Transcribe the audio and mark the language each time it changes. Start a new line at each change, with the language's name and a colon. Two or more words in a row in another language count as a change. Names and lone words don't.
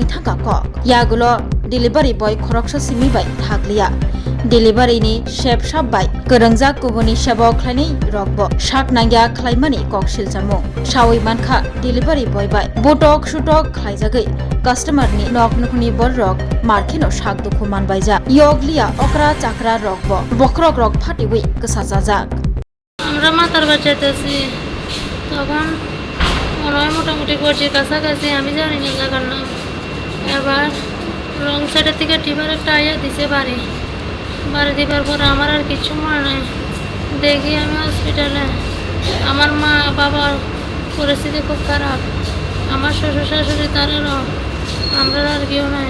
Kok Borok: थांखा कक यागुलो
English: delivery boy
Kok Borok: खरकसो सिमिबाय थाग्लिया डिलीवरी नि शेफ साबबाय गोरोंजा गुबुननि सेबो खालायनाय रकबो शाक नांगिया खालायमानि ककशिल जामुं सावै मानखा
English: delivery boy
Kok Borok: बाय बटक सुटक खालायजागै कास्टमार नि नक नुखनि बर रक मार्केनो शाक दुखु मानबायजा यगलिया अकरा चाकरा रकबो बखरक रक फाटिबै गोसाजाजाक
Bangla: আমরা মাথার বাচ্চাতেছি তখন মনে হয় মোটামুটি করছি কাছাকাছি আমি জানি না জায়গার নাম এবার রং সাইডের থেকে টিপার একটা আইয়া দিছে বাড়ি দিবার পর আমার আর কিছু মনে নাই দেখি আমি হসপিটালে আমার মা বাবার পরিস্থিতি খুব খারাপ আমার শ্বশুর শাশুড়ি তারারও আমরা আর কেউ নাই।